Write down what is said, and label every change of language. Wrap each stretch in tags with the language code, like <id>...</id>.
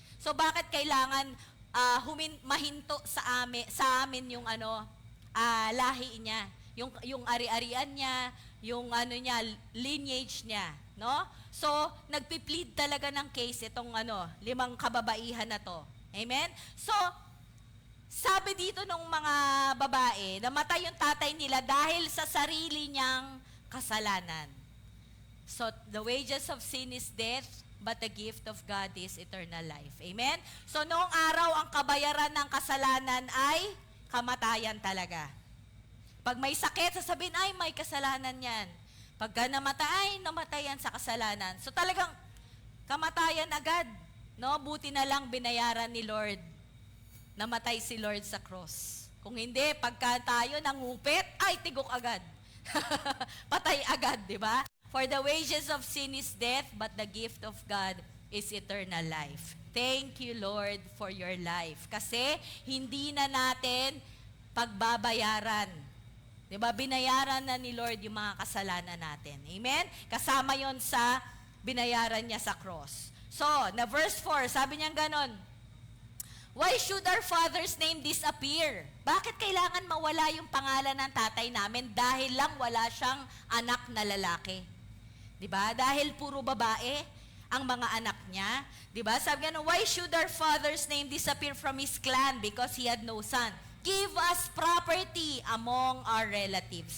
<tl>So bakit kailangan mahinto sa amin yung lahi niya, yung ari-arian niya, yung lineage niya, no? So, nagpi-plead talaga ng case itong 5 kababaihan na to. Amen? So, sabi dito ng mga babae, namatay yung tatay nila dahil sa sarili niyang kasalanan.</tl> <en>So, the wages of sin is death, but the gift of God is eternal life. Amen?</en> <tl>So, noong araw, ang kabayaran ng kasalanan ay kamatayan talaga. Pag may sakit, sasabihin, ay, may kasalanan yan. Pagka namatay, namatayan sa kasalanan. So talagang kamatayan agad. No? Buti na lang binayaran ni Lord. Namatay si Lord sa cross. Kung hindi, pagka tayo nangupit, ay, tigok agad. Patay agad, di ba?</tl> <en>For the wages of sin is death, but the gift of God is eternal life. Thank you, Lord, for your life.</en> <tl>Kasi hindi na natin pagbabayaran. Diba? Binayaran na ni Lord yung mga kasalanan natin. Amen? Kasama yon sa binayaran niya sa cross.</tl> <en>So,</en> <tl>na verse 4, sabi niya ganon,</tl> <en>why should our father's name disappear?</en> <tl>Bakit kailangan mawala yung pangalan ng tatay namin dahil lang wala siyang anak na lalaki? Diba? Dahil puro babae ang mga anak niya. Diba?</tl> <en>Sabi nga, why should our father's name disappear from his clan because he had no son? Give us property among our relatives.</en>